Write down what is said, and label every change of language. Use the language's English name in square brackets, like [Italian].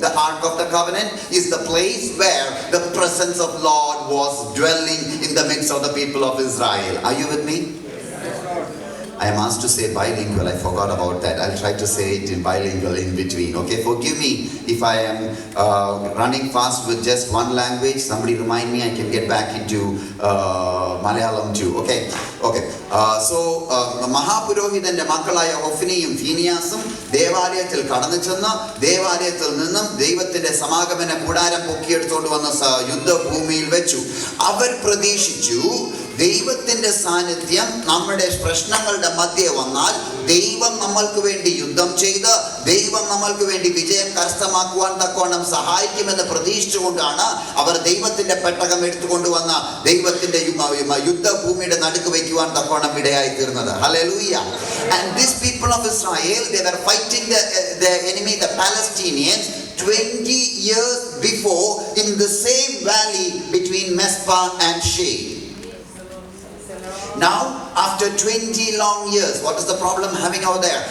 [English] The Ark of the Covenant is the place where the presence of Lord was dwelling in the midst of the people of Israel. Are you with me? I am asked to say bilingual. I forgot about that. I'll try to say it in bilingual in between. Okay, forgive me if I am running fast with just one language. Somebody remind me, I can get back into Malayalam too. Okay. [Malayalam] So Mahapurohitante മക്കളായ ഹൊഫ്നിയും ഫീനിയാസും ദേവാലയത്തിൽ കടന്നു ചെന്ന് ദേവാലയത്തിൽ നിന്നും ദൈവത്തിന്റെ സമാഗമന കൂടാരം പൊക്കിയെടുത്തുകൊണ്ട് വന്ന യുദ്ധഭൂമിയിൽ വെച്ചു. അവർ പ്രതീക്ഷിച്ചു ദൈവത്തിന്റെ സാന്നിധ്യം നമ്മുടെ പ്രശ്നങ്ങളുടെ മധ്യേ വന്നാൽ ദൈവം നമ്മൾക്ക് വേണ്ടി യുദ്ധം ചെയ്ത് ദൈവം നമ്മൾക്ക് വേണ്ടി വിജയം കരസ്ഥമാക്കുവാൻ തക്കവണ്ണം സഹായിക്കുമെന്ന് പ്രതീക്ഷിച്ചുകൊണ്ടാണ് അവർ ദൈവത്തിന്റെ പെട്ടകം എടുത്തുകൊണ്ടുവന്ന ദൈവത്തിന്റെ യുദ്ധഭൂമിയുടെ നടുക്ക് വയ്ക്കുവാൻ തക്കവണ്ണം ഇടയായി തീർന്നത്. Hallelujah. [English] And these people of Israel, they were fighting the enemy, the Palestinians, 20 years before in the same valley between Mizpah and Shem. Now, after 20 long years, what is the problem having over there?